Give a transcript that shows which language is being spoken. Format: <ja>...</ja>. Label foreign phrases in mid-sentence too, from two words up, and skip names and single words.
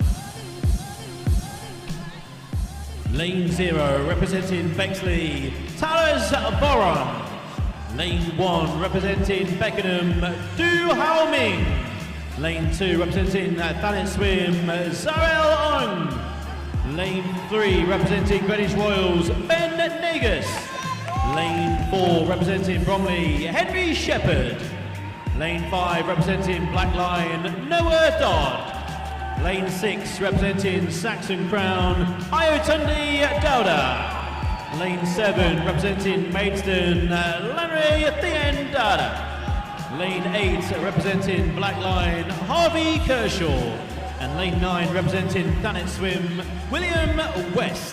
<en>Lane 0 representing Bexley, Taras Boron. Lane 1 representing Beckenham, Du Hao Ming. Lane 2 representing Thanet Swim, Zarel Ong. Lane 3 representing Greenwich Royals, Ben Negus. Lane 4 representing Bromley, Henry Shepherd. Lane 5 representing Black Lion, Noah Dodd. Lane 6 representing Saxon Crown, Ayotundi Dauda. Lane 7 representing Maidstone, Lanre Thien Dada. Lane 8 representing Black Lion, Harvey Kershaw. And lane 9 representing Thanet Swim, William West.</en>